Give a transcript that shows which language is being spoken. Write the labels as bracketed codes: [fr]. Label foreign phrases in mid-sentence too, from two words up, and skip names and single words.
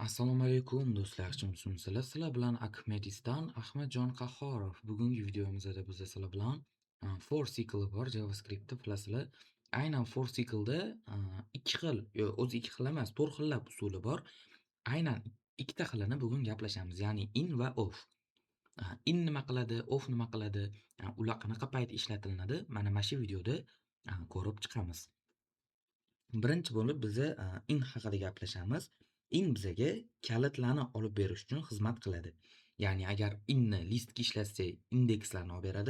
[uz] Assalomu alaykum do'stlar, sizlar bilan Akmedistan Ahmadjon Qahhorov. Bugungi videomizda biz sizlar bilan [en] for cycle [uz] bor JavaScriptda bilasizlar. Aynan [en] for cycleda [uz] ikki xil, o'zi ikki xil emas, 4 xillab usuli bor. Aynan ikkita xilini bugun gaplashamiz, ya'ni in va off. In nima qiladi, off nima qiladi, ular qanaqa payt ishlatilinadi, mana shu videoda ko'rib chiqamiz. Birinchi bo'lib biz in haqida gaplashamiz. In bizaga kalitlarni olib berish uchun xizmat qiladi. Ya'ni agar inni listga ishlatsak, indekslarni olib beradi.